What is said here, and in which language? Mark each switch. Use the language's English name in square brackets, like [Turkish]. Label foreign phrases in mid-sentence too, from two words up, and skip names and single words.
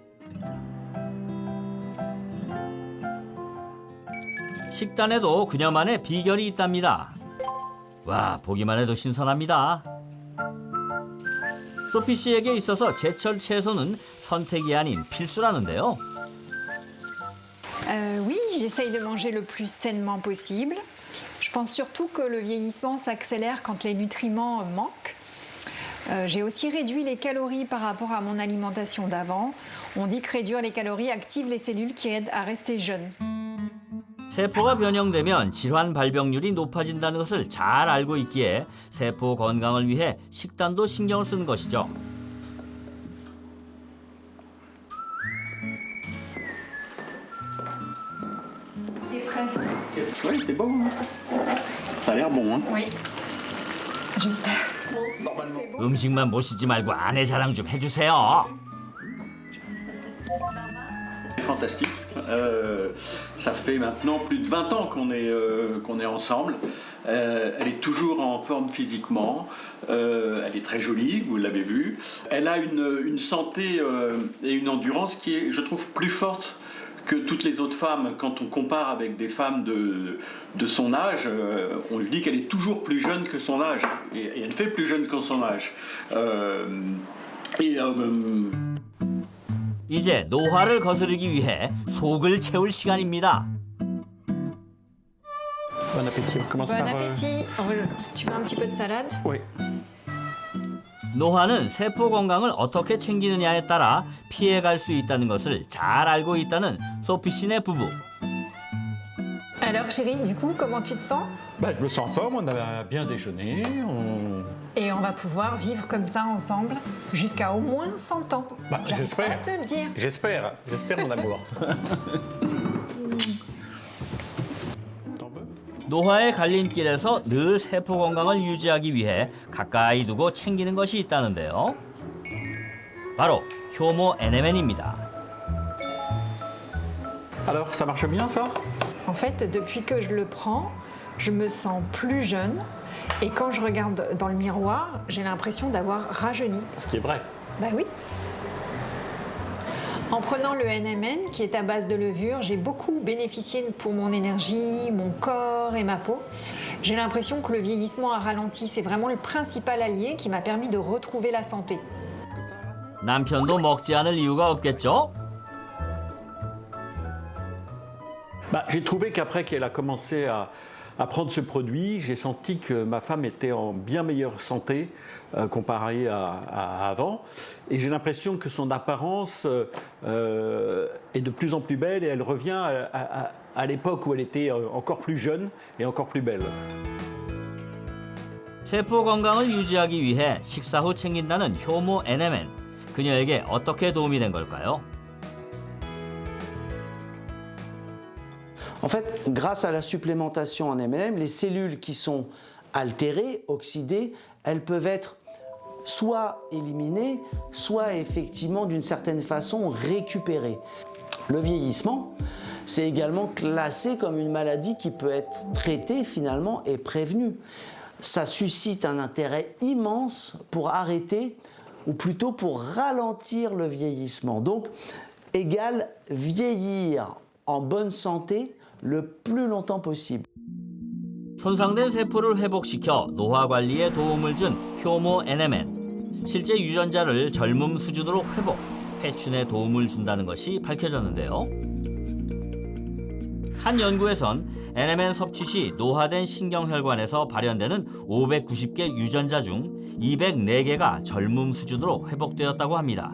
[Korean] 식단에도 그녀만의 비결이 있답니다. 와, 보기만 해도 신선합니다. 소피 씨에게 있어서 제철 채소는 선택이 아닌 필수라는데요. [French] Oui, j'essaye de manger le plus sainement possible. Je pense surtout que le vieillissement s'accélère quand les nutriments manquent. J'ai aussi réduit les calories par rapport à mon alimentation d'avant. On dit que réduire les calories active les cellules qui aident à rester jeune. [Korean] 세포가 변형되면 질환 발병률이 높아진다는 것을 잘 알고 있기에 세포 건강을 위해 식단도 신경을 쓰는 것이죠. [French] C'est prêt. Oui, c'est bon. Hein. Ça a l'air bon. Hein. Oui. J'espère. [Korean] 음식만 모시지 말고 아내 자랑 좀 해주세요. [French] C'est fantastique. Ça fait maintenant plus de 20 ans qu'on est ensemble. Elle est toujours en forme physiquement. Elle est très jolie, vous l'avez vu. Elle a une santé et une endurance qui est, je trouve, plus forte que toutes les autres femmes. Quand on compare avec des femmes de son âge, on lui dit qu'elle est toujours plus jeune que son âge. Et elle fait plus jeune que son âge. [Korean] 이제 노화를 거스르기 위해 속을 채울 시간입니다. [French] Bon appétit. On commence Bon par. appétit. Tu veux un petit peu de salade? Oui. [Korean] 노화는 세포 건강을 어떻게 챙기느냐에 따라 피해갈 수 있다는 것을 잘 알고 있다는 소피 씨네 부부. [French] Alors chérie, du coup, comment tu te sens? Bah, je me sens en forme, on a bien déjeuné. Et on va pouvoir vivre comme ça ensemble jusqu'à au moins 100 ans. Bah, J'arrive j'espère. pas à te le dire. J'espère mon amour. T'en veux? [Korean] 노화의 갈림길에서 늘 세포 건강을 유지하기 위해 가까이 두고 챙기는 것이 있다는데요. 바로 효모 NMN입니다. [French] Alors, ça marche bien ça? En fait, depuis que je le prends, je me sens plus jeune. Et quand je regarde dans le miroir, j'ai l'impression d'avoir rajeuni. Ce qui est vrai. Bah oui. En prenant le NMN, qui est à base de levure, j'ai beaucoup bénéficié pour mon énergie, mon corps et ma peau. J'ai l'impression que le vieillissement a ralenti. C'est vraiment le principal allié qui m'a permis de retrouver la santé. [Korean] 남편도 먹지 않을 이유가 없겠죠? [French] Bah, j'ai trouvé qu'après qu'elle a commencé à prendre ce produit, j'ai senti que ma femme était en bien meilleure santé comparée à avant. Et j'ai l'impression que son apparence est de plus en plus belle et elle revient à l'époque où elle était encore plus jeune et encore plus belle. [Korean] 세포 건강을 유지하기 위해 식사 후 챙긴다는 효모 NMN. 그녀에게 어떻게 도움이 된 걸까요? [French] En fait, grâce à la supplémentation en M&M, les cellules qui sont altérées, oxydées, elles peuvent être soit éliminées, soit effectivement d'une certaine façon récupérées. Le vieillissement, c'est également classé comme une maladie qui peut être traitée finalement et prévenue. Ça suscite un intérêt immense pour arrêter, ou plutôt pour ralentir le vieillissement. Donc, égale vieillir en bonne santé le plus longtemps possible. [Korean] 손상된 세포를 회복시켜 노화 관리에 도움을 준 효모 NMN. 실제 유전자를 젊음 수준으로 회복, 회춘에 도움을 준다는 것이 밝혀졌는데요. 한 연구에선 NMN 섭취 시 노화된 신경혈관에서 발현되는 590개 유전자 중 204개가 젊음 수준으로 회복되었다고 합니다.